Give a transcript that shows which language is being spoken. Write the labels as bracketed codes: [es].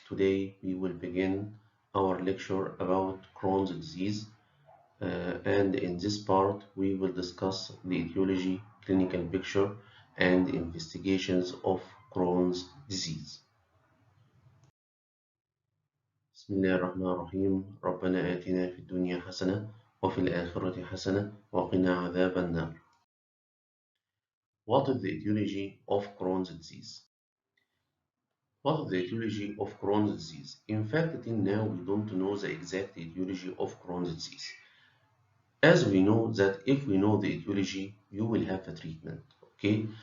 [en] Today we will begin our lecture about Crohn's disease, and in this part we will discuss the etiology, clinical picture, and investigations of Crohn's disease. [ar] Bismillahirrahmanirrahim. ربنا آتنا في الدنيا حسنة وفي الآخرة حسنة وقنا عذاب النار. [en] What is the etiology of Crohn's disease? What is the etiology of Crohn's disease? In fact, till now we don't know the exact etiology of Crohn's disease. As we know that if we know the etiology, you will have a treatment, okay?